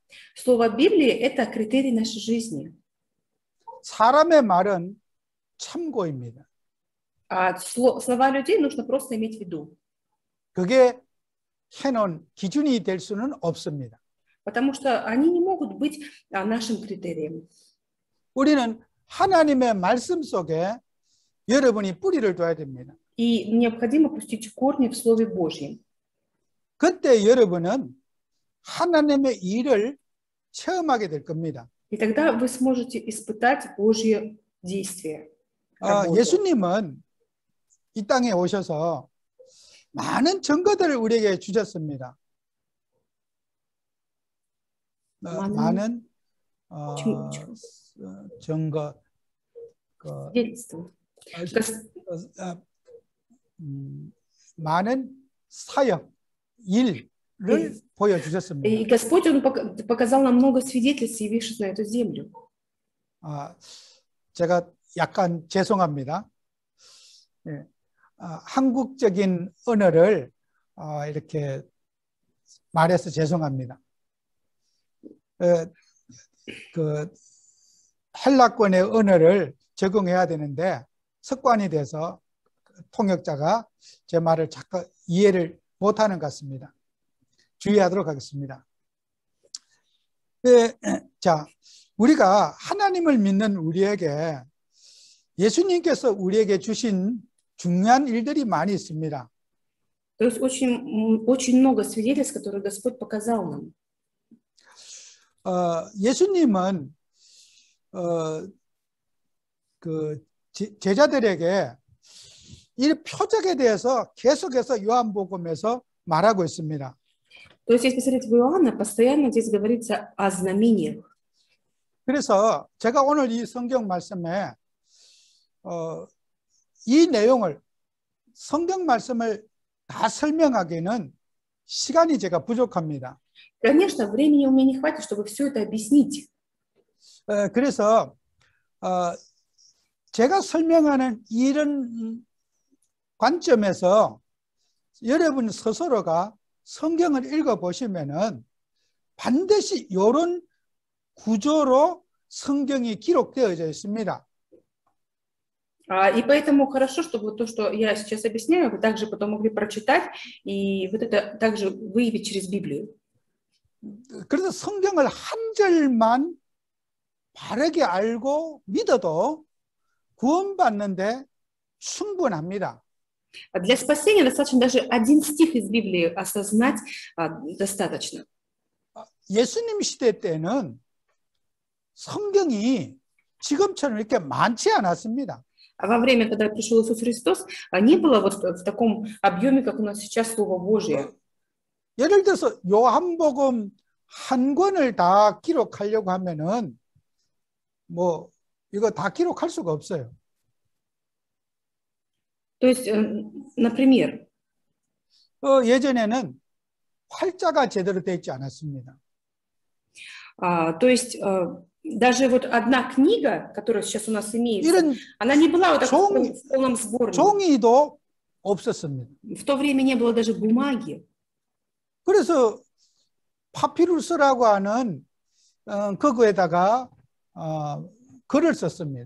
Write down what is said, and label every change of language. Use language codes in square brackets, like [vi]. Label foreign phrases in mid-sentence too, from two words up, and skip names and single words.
[ru] Слово Библии – это критерий нашей жизни. [ko] 사람의 말은 참고입니다. [ru] А слова людей нужно просто иметь в виду. [ko] 그게 해놓은 기준이 될 수는 없습니다. [ru] Потому что они не могут быть нашим критерием. [ko] 우리는 하나님의 말씀 속에 여러분이 뿌리를 둬야 됩니다. [ru] И необходимо пустить корни в Слове Божьем. [ko] 그때 여러분은 하나님의 일을 체험하게 될 겁니다. [ru] И тогда вы сможете испытать Божье действие. работу. [ko] 예수님은 이 땅에 오셔서 많은 증거들을 우리에게 주셨습니다. 많은 증거, [ru] Свидетельство. [ko] 많은 사역, 일을 보여주셨습니다. [ru] И Господь, Он показал нам много свидетельств, явившись на эту землю. [ko] 제가 약간 죄송합니다. 예, 한국적인 언어를 이렇게 말해서 죄송합니다. 그 헬라권의 언어를 적용해야 되는데 습관이 돼서 통역자가 제 말을 자꾸 이해를 못하는 것 같습니다. 주의하도록 하겠습니다. 자, 우리가 하나님을 믿는 우리에게 예수님께서 우리에게 주신 중요한 일들이 많이 있습니다. [ru] То есть очень много свидетельств, которые Господь показал нам. [ko] 예수님은 그 제자들에게 이 표적에 대해서 계속해서 요한복음에서 말하고 있습니다. [ru] То есть, если посмотреть в Иоанна, постоянно здесь говорится о знамениях. [ko] 그래서 제가 오늘 이 성경 말씀에 이 내용을 성경 말씀을 다 설명하기는 시간이 제가 부족합니다. [ru] Конечно, времени у меня не хватит, чтобы все это объяснить. [ko] 그래서 제가 설명하는 이런 관점에서 여러분 스스로가 성경을 읽어보시면은 반드시 이런 구조로 성경이 기록되어져 있습니다. [ru] И поэтому хорошо, чтобы то, что я сейчас объясняю, вы также потом могли прочитать и вот это также выявить через Библию. [ko] 그래서 성경을 한 절만 바르게 알고 믿어도 구원받는데 충분합니다. [ru] Для спасения достаточно даже один стих из Библии осознать достаточно. [ko] 예수님 시대 때는 성경이 지금처럼 이렇게 많지 않았습니다. [ru] Во время, когда пришел Иисус Христос, не было вот в таком объеме, как у нас сейчас Слово Божие. [ko] 예를 들어서 요한복음 한 권을 다 기록하려고 하면은 뭐 이거 다 기록할 수가 없어요. [ru] То есть, например, [ko] 예전에는 활자가 제대로 되어 있지 않았습니다. [ru] то есть даже вот одна книга, которая сейчас у нас имеется, она не была вот так в полном сборнике. [ko] 종이도 없었습니다. [ru] В то время не было даже бумаги. [ko] 그래서 파피루스라고 하는 그거에다가 글을 썼습니다.